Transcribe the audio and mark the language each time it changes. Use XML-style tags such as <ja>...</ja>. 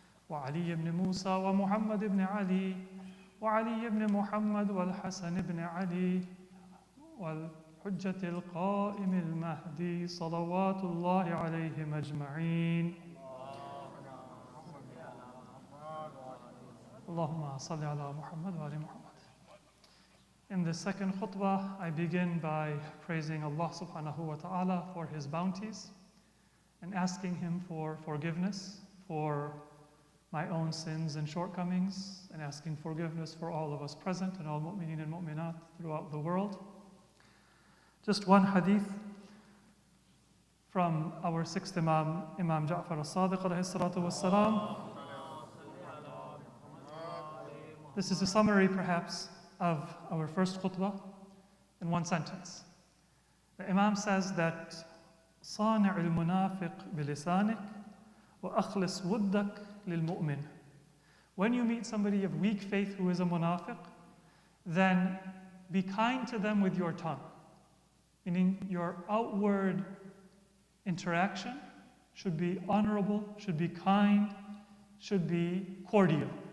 <ar>وعلي بن موسى ومحمد بن علي وعلي بن محمد والحسن بن علي والحجة القائم المهدي صلوات الله عليهم أجمعين Allahumma salli ala Muhammad wa ali Muhammad.</ar> <en>In the second khutbah, I begin by praising Allah subhanahu wa ta'ala for His bounties and asking Him for forgiveness for my own sins and shortcomings, and asking forgiveness for all of us present and all mu'mineen and mu'minat throughout the world. Just one hadith from our sixth Imam, Imam Ja'far as-Sadiq alayhi salatu was-salam. This is a summary, perhaps, of our first khutbah in one sentence. The Imam says that</en> <ar>صانع المنافق بلسانك وأخلص ودك للمؤمن.</ar> <en>When you meet somebody of weak faith who is a munafiq, then be kind to them with your tongue. Meaning your outward interaction should be honorable, should be kind, should be cordial.</en>